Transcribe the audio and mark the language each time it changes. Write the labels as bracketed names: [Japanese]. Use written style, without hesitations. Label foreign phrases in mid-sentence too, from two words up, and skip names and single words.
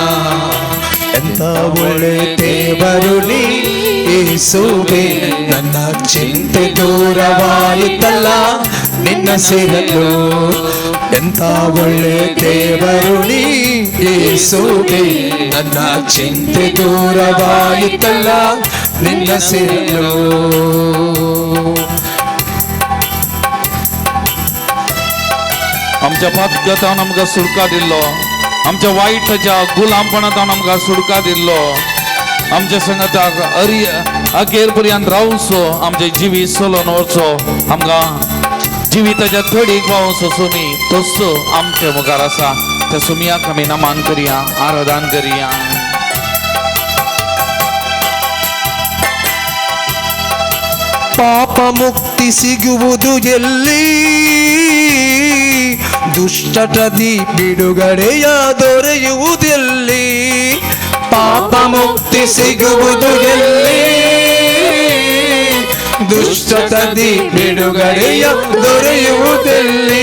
[Kannada] ಎಂತ ಒಳ್ಳೆ ದೇವರು ನೀ ಯೇಸುವೇ, ನನ್ನ ಚಿಂತೆ ದೂರವಾಯಿತಲ್ಲ ನಿನ್ನ ಸೇರಲು. ಎಂತ ಒಳ್ಳೆ ದೇವರು ನೀ ಯೇಸುವೇ, ನನ್ನ ಚಿಂತೆ ದೂರವಾಯಿತಲ್ಲ ನಿನ್ನ ಸೇರಲು. [Konkani] आमच्या पातकांतावन आमकां सुटका दिल्लो, आमच्या वायटाच्या गुलामपणांतावन आमकां सुटका दिल्लो. आमच्या संगताक अखेर पर्यंत रावचो, आमचे जिवीत चलोवन वचो, आमकां जिविताच्या थडीक पावचो. सुमी तोच आमच्या मुखार आसा, त्या सुमयाक आमी नमन करया, आराधन करया. [Kannada] ಪಾಪ ಮುಕ್ತಿ ಸಿಗುವುದು ಎಲ್ಲಿ, ದುಷ್ಟಟದಿ ಬಿಡುಗಡೆಯ ದೊರೆಯುವುದೆಲ್ಲಿ. ಪಾಪ ಮುಕ್ತಿ ಸಿಗುವುದು ಎಲ್ಲಿ, ದುಷ್ಟಟದಿ ಬಿಡುಗಡೆಯ ದೊರೆಯುವುದೆಲ್ಲಿ.